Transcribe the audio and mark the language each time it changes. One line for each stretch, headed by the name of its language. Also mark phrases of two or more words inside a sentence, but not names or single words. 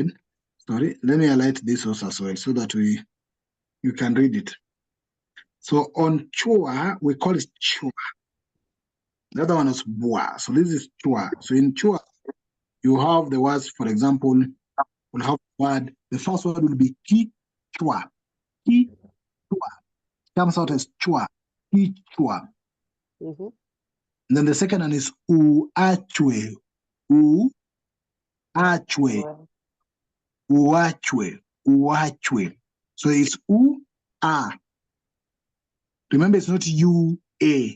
English: Sorry, let me highlight this also as well so that you can read it. So on chua, we call it chua. The other one is bua. So this is chua. So in chua, you have the words, for example, we'll have word. The first word will be
Hmong: ki chua. Ki chua.
English: Comes out as chua.
Hmong: Ki chua.
English: Mm-hmm. And then the second one is uachwe. Uachwe. Uachwe. Uachwe. So it's u-a. Remember, it's not u-a.